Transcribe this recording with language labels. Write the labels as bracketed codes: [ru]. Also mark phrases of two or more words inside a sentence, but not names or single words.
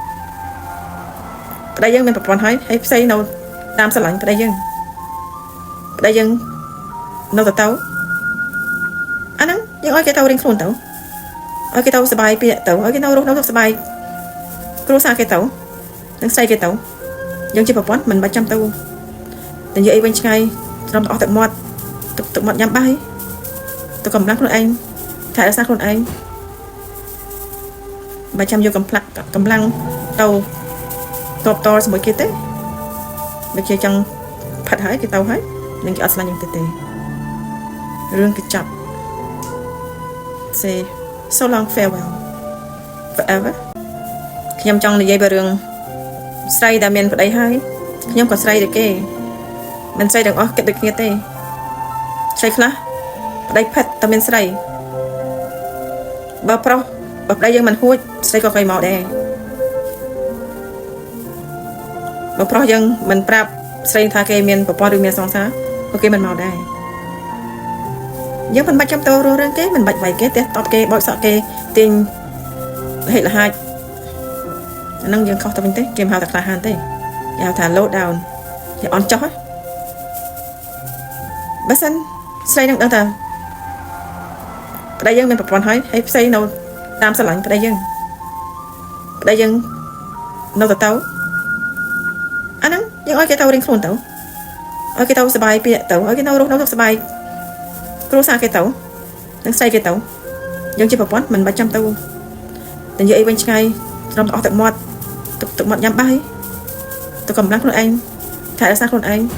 [km] ប្តីយើងមានប្រព័ន្ធហើយផ្សេងនៅតាមស្រឡាញ់ប្តីយើងនៅទៅអាហ្នឹងយើងឲ្យគេទៅរៀងខ្លួនទៅឲ្យគេទៅសុបាយពាក្យទៅឲ្យគេនៅរស់នៅសុបាយគ្រួសារគេទៅនឹងស្អីគេទៅយើងជាប្រព័ន្ធមិនបាច់ចាំទៅនិយាយអីវិញឆ្ងាយត្រឹមអស់ទឹកមាត់ទឹកមាត់ញ៉ាំបាយទៅកម្លាំងខ្លួនឯងថែរក្សាខ្លួនឯង បើចាំយកកម្លាំងទៅតបតជាមួយគេទេដូចជាចង់ផាត់ហើយគេទៅហើយនឹងគេអត់ស្លាញ់យើងទេរឿងគេចាប់ [en] say so long farewell forever [km] ខ្ញុំចង់និយាយពីរឿងស្រីដែលមានប្តីហើយខ្ញុំក៏ស្រីដូចគេមិនស្រីទាំងអស់គិតដូចគ្នាទេស្រីខ្លះប្តីផិតតែមានស្រីបើប្រុសបើប្តីយើងមិនហួចស្រីក៏កុយមកដែរបើប្រុសយើងមិនប្រាប់ស្រីថាគេមានប្រព័ន្ធឬមានសង្សារក៏គេមិនមកដែរ យើងមិនបាច់ចាំតររឿងគេមិនបាច់វាយគេទេតបគេបោចសក់គេទាញហេតុលហាច់អាហ្នឹងយើងខុសទៅវិញទេគេមិនហៅតែក្លាហានទេគេហៅថា [en] low down [km] គេអន់ចុះ បើសិនស្រីនឹងដឹងថាប្តីយើងមានប្រព័ន្ធហើយផ្សេងនៅតាមស្រឡាញ់ប្តីយើងនៅទៅអាហ្នឹងយើងឲ្យគេទៅរៀងខ្លួនទៅឲ្យគេទៅសុបាយពាក្យទៅឲ្យគេនៅរស់នៅសុបាយគ្រួសារគេទៅនឹងស្អីគេទៅយើងជាប្រព័ន្ធមិនបាច់ចាំទៅនិយាយអីវិញឆ្ងាយត្រឹមអស់ទឹកមាត់ញ៉ាំបាយទៅកម្លាំងខ្លួនឯងថែរក្សាខ្លួនឯង